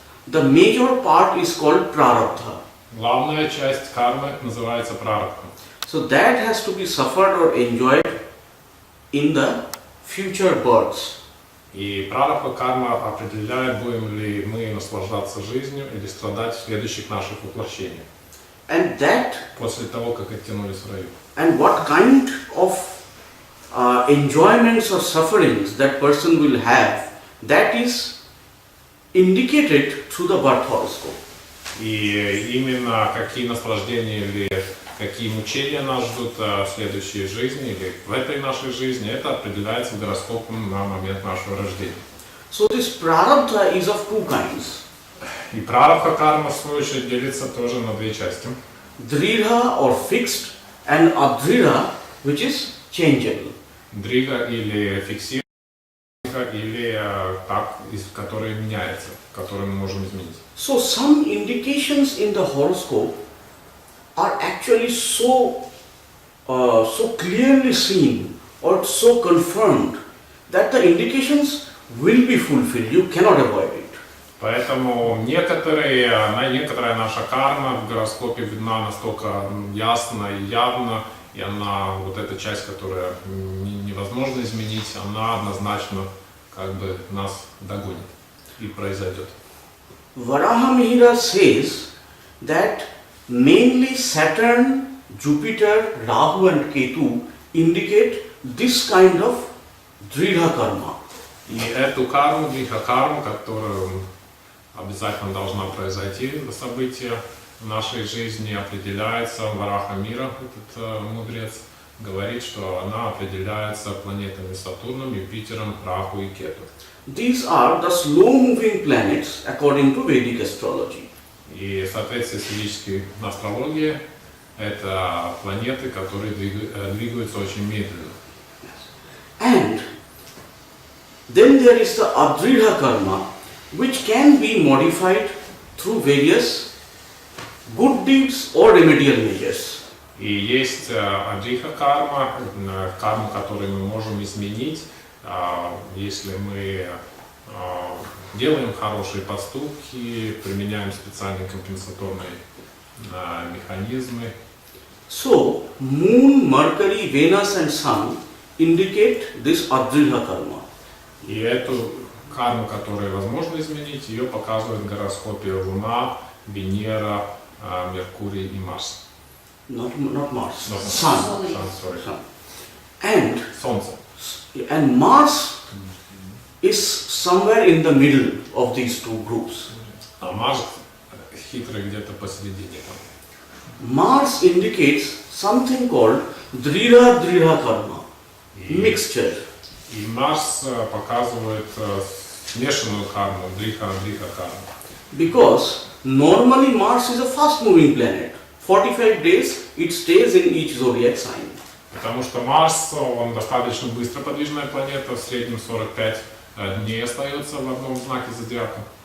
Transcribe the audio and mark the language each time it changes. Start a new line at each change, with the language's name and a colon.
English: The major part is called prarabdha.
Russian: Главная часть кармы называется прарабдха.
English: So that has to be suffered or enjoyed in the future births.
Russian: И прарабдха карма определяет, будем ли мы наслаждаться жизнью или страдать в следующих наших воплощениях.
English: And that,
Russian: После того, как оттянулись в раю.
English: and what kind of enjoyments or sufferings that person will have, that is indicated through the birth horoscope.
Russian: И именно какие наслаждения или какие мучения нас ждут в следующей жизни или в этой нашей жизни, это определяется гороскопом на момент нашего рождения.
English: So this prarabdha is of two kinds.
Russian: И прарабдха карма, в свою очередь, делится тоже на две части.
English: Dridha or fixed and adridha, which is changeable.
Russian: Дрига или фиксированная, или так, который меняется, который мы можем изменить.
English: So some indications in the horoscope are actually so clearly seen or so confirmed that the indications will be fulfilled. You cannot avoid it.
Russian: Поэтому некоторая наша карма в гороскопе видна настолько ясно и явно, и она, вот эта часть, которая невозможно изменить, она однозначно как бы нас догонит и произойдет.
English: Varahamihira says that mainly Saturn, Jupiter, Rahu and Ketu indicate this kind of dridha karma.
Russian: И эту карму, дриха-карму, которую обязательно должна произойти, событие в нашей жизни определяется Вараха мира, этот мудрец, говорит, что она определяется планетами Сатурном, Юпитером, Раху и Кету.
English: These are the slow-moving planets according to Vedic astrology.
Russian: И в соответствии с ведической астрологией, это планеты, которые двигаются очень медленно.
English: And then there is the adridha karma, which can be modified through various good deeds or remedial measures.
Russian: И есть адриха карма, карму, которую мы можем изменить, если мы делаем хорошие поступки, применяем специальные компенсаторные механизмы.
English: So, Moon, Mercury, Venus and Sun indicate this adridha karma.
Russian: И эту карму, которую возможно изменить, ее показывает в гороскопе Луна, Венера, Меркурий и Марс.
English: Not Mars, No, Sun. Sorry. Sun. And
Russian: Солнце.
English: Mars is somewhere in the middle of these two groups.
Russian: А Марс хитрый где-то посередине там.
English: Mars indicates something called dridha karma, mixture.
Russian: И Марс показывает смешанную карму, дриха карму.
English: Because normally Mars is a fast-moving planet. 45 days it stays in each zodiac sign.
Russian: Потому что Марс, он достаточно быстро подвижная планета, в среднем 45 дней остается в одном знаке зодиака.